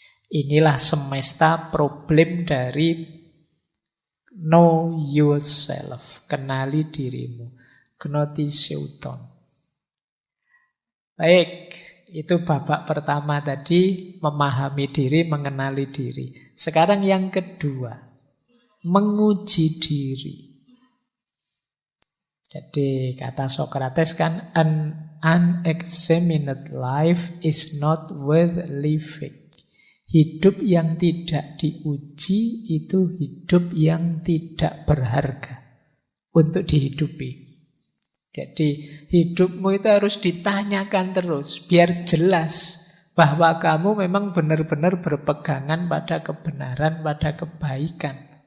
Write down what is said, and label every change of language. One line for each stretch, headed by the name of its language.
Indonesian: Inilah semesta problem dari
English: know yourself,
Indonesian: kenali dirimu.
Greek: Gnotiseuton.
Indonesian: Baik, itu babak pertama tadi, memahami diri, mengenali diri. Sekarang yang kedua, menguji diri. Jadi kata Socrates kan,
English: an unexamined life is not worth living.
Indonesian: Hidup yang tidak diuji itu hidup yang tidak berharga untuk dihidupi. Jadi hidupmu itu harus ditanyakan terus, biar jelas bahwa kamu memang benar-benar berpegangan pada kebenaran, pada kebaikan.